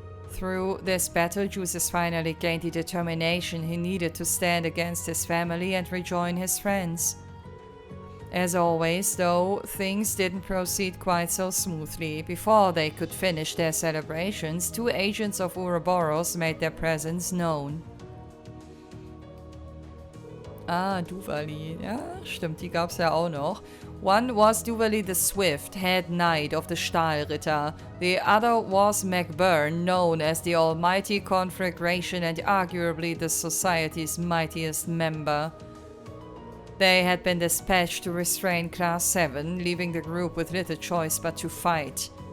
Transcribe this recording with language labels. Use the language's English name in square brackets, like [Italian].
[English] Through this battle, Jusis finally gained the determination he needed to stand against his family and rejoin his friends. As always, though, things didn't proceed quite so smoothly. Before they could finish their celebrations, 2 agents of Ouroboros made their presence known. Duvali. [German] Ja, stimmt, die gab's ja auch noch. [English] One was Duvali the Swift, head knight of the Stahlritter. The other was MacBurn, known as the Almighty Conflagration and arguably the Society's mightiest member. They had been dispatched to restrain Class 7, leaving the group with little choice but to fight.